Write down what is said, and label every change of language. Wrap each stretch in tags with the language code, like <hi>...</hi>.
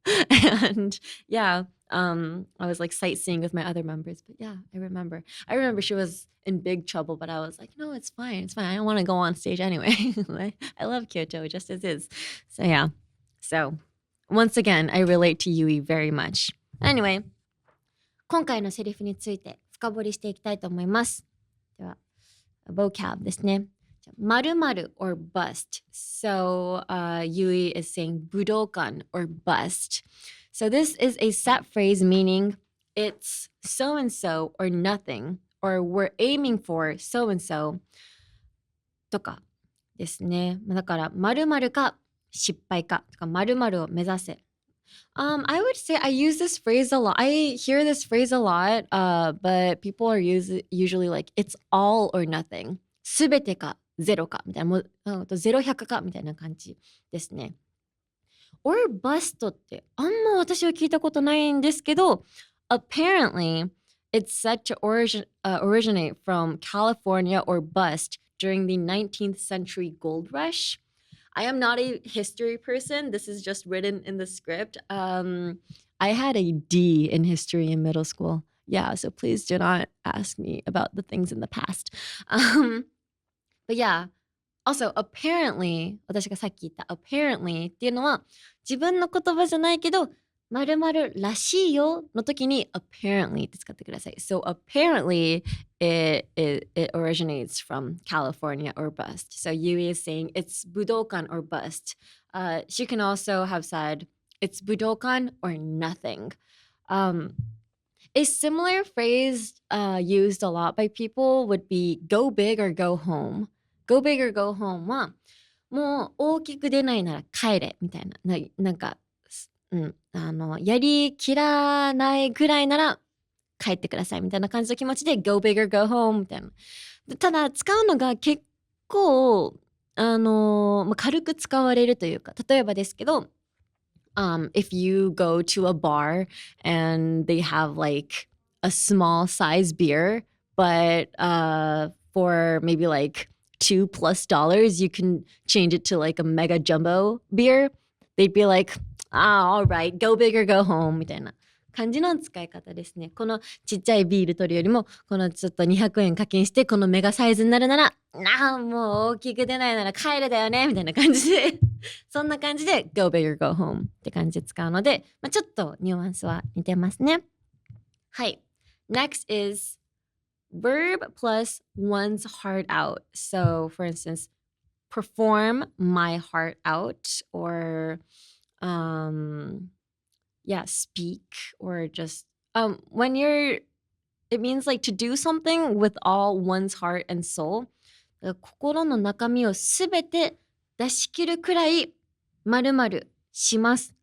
<en>And yeah, I was like sightseeing with my other members. But yeah, I remember she was in big trouble, but I was like, no, it's fine. It's fine. I don't want to go on stage anyway. I love Kyoto just as is. So yeah. So once again, I relate to Yui very much. Anyway,</en> <ja>今回のセリフについて深掘りしていきたいと思います。ではvocab ですね。</ja> <en>〇〇 or bust. So Yui is saying Budokan or bust. So this is a set phrase meaning it's so-and-so or nothing, or we're aiming for so-and-so</en> <ja>とかですね。だから〇〇か失敗かとか〇〇を目指せ。</ja> <en>I would say I use this phrase a lot. I hear this phrase a lot, but people are usually like, it's all or nothing.</en> <ja>すべてかゼロかみたいな、もうゼロ100かみたいな感じですね。</ja> <en>or bust</en> <ja>ってあんま私は聞いたことないんですけど、</ja> <en>apparently it's said to originate from California or bust during the 19th century gold rush.I am not a history person. This is just written in the script. I had a D in history in middle school. Yeah, so please do not ask me about the things in the past. But yeah, also apparently,</en> <ja>私がさっき言った apparently っていうのは自分の言葉じゃないけど〇〇らしいよの時に apparently って使ってください。</ja> <en>So apparently it originates from California or bust. So Yui is saying it's Budokan or bust. She can also have said it's Budokan or nothing. A similar phrase used a lot by people would be go big or go home. Go big or go home は</en> <ja>もう大きく出ないなら帰れみたいな、なんか、やりきらないぐらいなら帰ってくださいみたいな感じの気持ちで</ja> <en>Go big or go home</en> <ja>みたいな。ただ使うのが結構軽く使われるというか、例えばですけど、</ja> <en>if you go to a bar and they have like a small size beer, but for maybe like $2+ you can change it to like a mega jumbo beer, they'd be like, all right, go big or go home</en> <ja>みたいな感じの使い方ですね。このちっちゃいビール取るよりも、このちょっと200円課金してこのメガサイズになるなら、もう大きく出ないなら帰れだよねみたいな感じでそんな感じで</ja> <en>go big or go home</en> <ja>って感じで使うので、ちょっとニュアンスは似てますね。はい。</ja> <en>Next is verb plus one's heart out. So for instance, perform my heart out, or speak, or just when it means like to do something with all one's heart and soul.</en> <ja>心の中身をすべて出し切るくらい〇〇します。</ja>